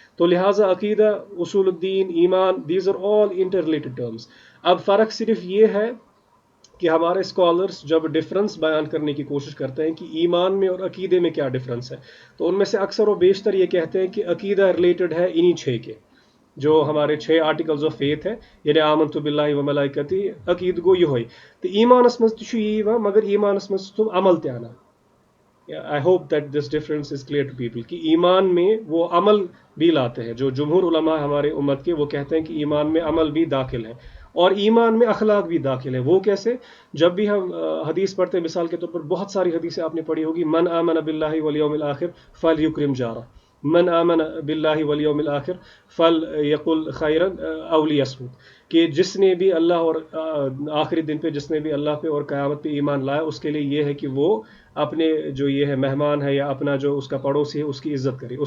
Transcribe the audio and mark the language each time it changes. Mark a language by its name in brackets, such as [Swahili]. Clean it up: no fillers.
[Urdu] تو لہٰذا عقیدہ، اصول الدین، ایمان، [English] These are all interrelated terms. [Urdu] اب فرق صرف یہ ہے کہ ہمارے اسکالرس جب ڈفرنس بیان کرنے کی کوشش کرتے ہیں کہ ایمان میں اور عقیدے میں کیا ڈفرنس ہے، تو ان میں سے اکثر و بیشتر یہ کہتے ہیں کہ عقیدہ ریلیٹڈ ہے انہی 6 کے، جو ہمارے 6 آرٹیکلز آف فیتھ ہے. [Kashmiri] یعنی [Arabic] آمنت باللہ و ملائکتی، [Kashmiri] عقید گو یہ ہوئی. تو ایمانس مز تہ یہ، مگر ایمانس مز تم عمل تہ انا. [English] I hope that this difference is clear to people, [Urdu] کہ ایمان میں وہ عمل بھی لاتے ہیں. جو جمہور علماء ہمارے امت کے، وہ کہتے ہیں کہ ایمان میں عمل بھی داخل ہے، اور ایمان میں اخلاق بھی داخل ہے. وہ کیسے؟ جب بھی ہم حدیث پڑھتے ہیں، مثال کے طور پر بہت ساری حدیثیں آپ نے پڑھی ہوگی، [Arabic] من آمن باللہ والیوم الآخر فلیکرم جارہ، من آمن باللہ والیوم الآخر فلیقل خیرا او لیصمت، [Urdu] کہ جس نے بھی اللہ اور آخری دن پہ، جس نے بھی اللہ پہ اور قیامت پہ ایمان لایا، اس کے لیے یہ ہے کہ وہ اپنے جو یہ ہے مہمان ہے، یا اپنا جو اس کا پڑوسی ہے، اس کی عزت کرے.